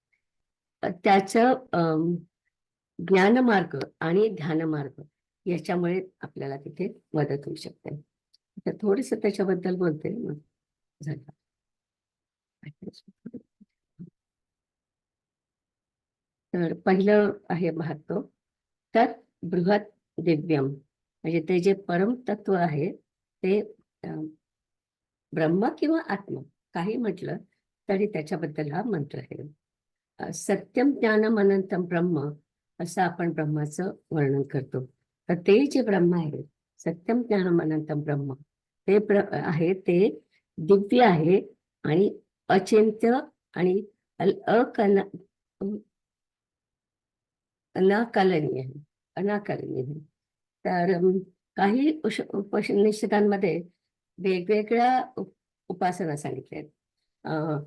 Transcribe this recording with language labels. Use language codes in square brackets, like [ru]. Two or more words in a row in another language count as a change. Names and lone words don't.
[mr] त्याचं ज्ञानमार्ग आणि ध्यानमार्ग याच्यामुळे आपल्याला तिथे मदत होऊ शकते. तर थोडंसं त्याच्याबद्दल बोलते मग झालं. तर पहिलं आहे भाग तो, [sa] तत् बृहत दिव्यम [mr] म्हणजे ते जे परम तत्व आहे ते ब्रह्म किंवा आत्मा काही म्हटलं तरी त्याच्याबद्दल हा मंत्र आहे. [sa] सत्यम ज्ञानम अनंतम ब्रह्म [mr] असं आपण ब्रह्माचं वर्णन करतो. तर ते जे ब्रह्म आहे, [sa] सत्यम ज्ञानम अनंतम ब्रह्म, [mr] ते आहे ते दिव्य आहे आणि अचिंत्य आणि अनाकलनीय आहे, अनाकलनीय आहे. तर काही उपनिषदांमध्ये वेगवेगळ्या उपासना सांगितल्या आहेत.